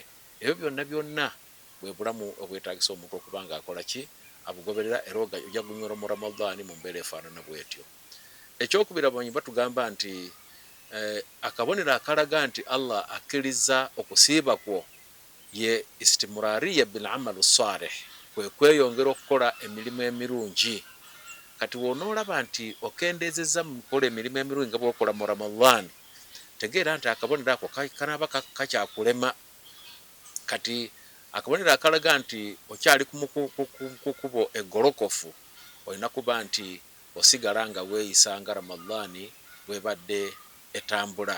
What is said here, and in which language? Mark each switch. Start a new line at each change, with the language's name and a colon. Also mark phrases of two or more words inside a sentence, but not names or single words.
Ganda: Ebyo byonna byonna bwe bulamu obwetaagisa omuntu okuba ng'akola ki? Abugoberera, era ojja kunywera mu Ramadhaani mu mbeera efaanana bw'etyo. Ekyokubiri abanyi batugamba nti akabonero akalaga nti Allah akkiriza okusiiba kwo ye
Arabic: الاستمرارية بالعمل الصالح,
Ganda: kwe kweyongera okukola emirimu emirungi. Kati woonoolaba nti okendeezezza mu kukola emirimu emirungi nga bw'okola mu Ramadhaani, tegeera nti akabonero ako kanaaba kakyakulema. Kati akabonero akalaga nti okyali ku kkubo eggolokofu olina kuba nti osigala nga weeyisa nga Ramadhaani bw'ebadde etambula.